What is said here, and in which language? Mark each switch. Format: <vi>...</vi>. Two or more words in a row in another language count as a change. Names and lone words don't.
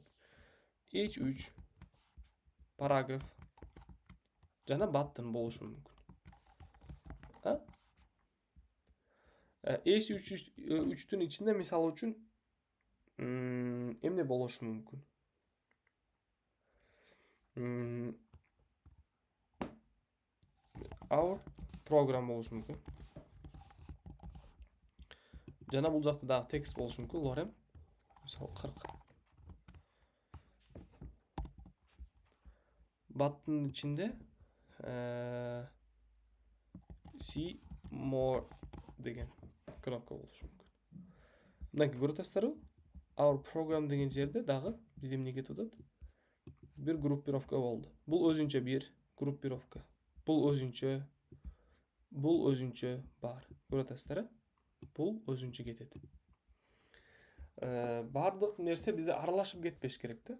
<ky>H3 параграф жана button болушу мүмкүн. H3-түн ичинде, мисалы үчүн, эмне болушу мүмкүн?</ky> <en>Our program</en> <ky>болушу мүмкүн. Жана бул жакта дагы текст болушу мүмкүн. Лорем, мисалы 40. Button ичинде</ky> <en>see more</en> <ky>деген кнопка болушу мүмкүн. Мынакей көрүп атасыздарбы?</ky> <en>Our program</en> <ky>деген жерде дагы бизде эмне кетип атат? Бир группировка болду. Бул өзүнчө бир группировка. Бул өзүнчө бар. Көрүп атасыздар? Бул өзүнчө кетет. Бардык нерсе бизде аралашып кетпеш керек да.</ky>